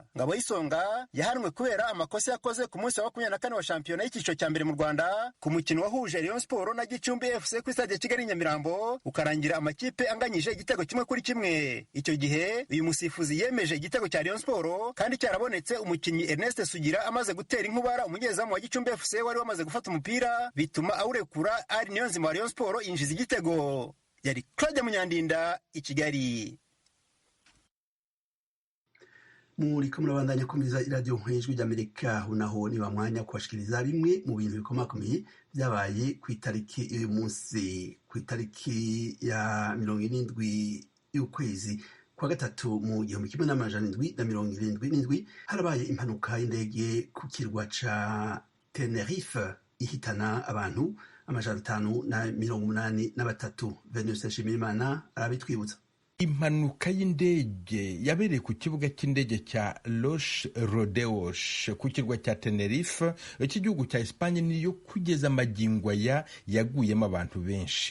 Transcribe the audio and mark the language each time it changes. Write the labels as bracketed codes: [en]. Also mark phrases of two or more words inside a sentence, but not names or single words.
[rw] Ngaboyisonga yahanwe kubera amakosa yakoze ku munsi wa 24 wa shampiyona y'icyiciro cya mbere mu Rwanda ku mukino wahuje Rayon Sport na Gicumbi FC ku stade Kigali Nyamirambo, ukarangira amakipe anganyije igitego 1-1. Icyo gihe uyu musifuzi yemeje igitego cya Rayon Sport kandi cyarabonetse umukinnyi Ernest Sugira amaze gutera inkubara umunyezamu wa Gicumbi FC wari wamaze gufata umupira, bituma awurekura. Ari Niyonzima wa Rayon Sport yinjiza igitego. Yari Claude Munyandinda i Kigali. [rn] Muriko murabandanya kumviriza iradiyo ijwi ry'Amerika. Unaho ni bamwanya kubashikiriza bimwe mu bintu bikomakomeye byabaye ku itariki uyu munsi, ku itariki ya 27 y'ukwezi kwa gatatu mu 1777 harabaye impanuka y'indege ku kirwa ca Tenerife ihitana abantu 583. Venus Nshimiyimana arabitwibutsa. [rw] Impanuka y'indege yabereye ku kibuga cy'indege cya Los Rodeos ku kirwa cya Tenerife cy'igihugu cya Espagne, niyo kugeza amagingo aya yaguyemo abantu benshi.